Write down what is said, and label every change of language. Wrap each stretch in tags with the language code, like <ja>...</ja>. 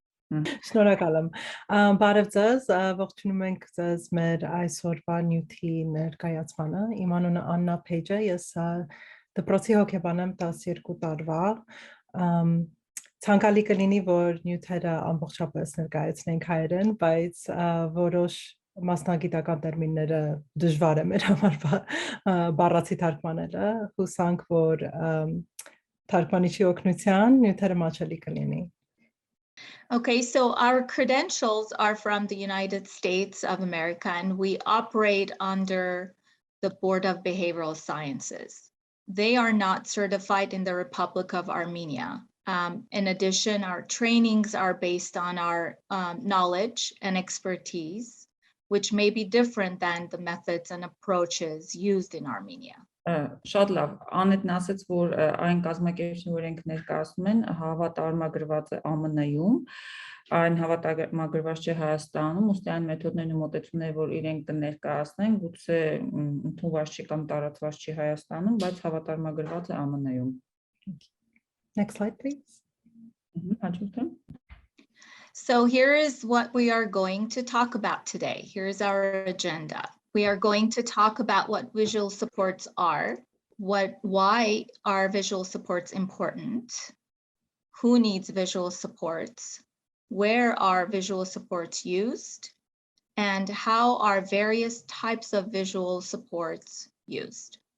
<hy>Շնորհակալ եմ։ Բարև ձեզ, ողջունում ենք ձեզ մեր այսօրվա նյութի ներկայացմանը։ Իմ անունը Աննա Փեյջ է, ես դպրոցի հոգեբան եմ 12 տարվա։ Ցանկալի կլինի, որ նյութերը ամբողջապես ներկայացնենք հայերեն, բայց որոշ մասնագիտական տերմինները դժվար է մեր համար բառացի թարգմանելը, հուսանք, որ թարգմանիչի օգնությամբ նյութերը մատչելի կլինի։</hy> <en>Okay, so our credentials are from the United States of America, and we operate under the Board of Behavioral Sciences. They are not certified in the Republic of Armenia. In addition, our trainings are based on our knowledge and expertise, which may be different than the methods and approaches used in Armenia.</en> <hy>Շատ լավ, Անետն ասաց, որ այն կազմակերպությունը, որ ենք ներկայացնում են, հավատարմագրված է ԱՄՆ-ում, այն հավատարմագրված չէ Հայաստանում, ուստի այն մեթոդներն ու մոտեցումները, որ իրենք կներկայացնեն, գուցե ընդունված չի կամ տարածված չի Հայաստանում, բայց հավատարմագրված է ԱՄՆ-ում։</hy> <en>Next slide, please. So here is what we are going to talk about today. Here's our agenda. We are going to talk about what visual supports are, why are visual supports important, who needs visual supports, where are visual supports used, and how are various types of visual supports used.</en>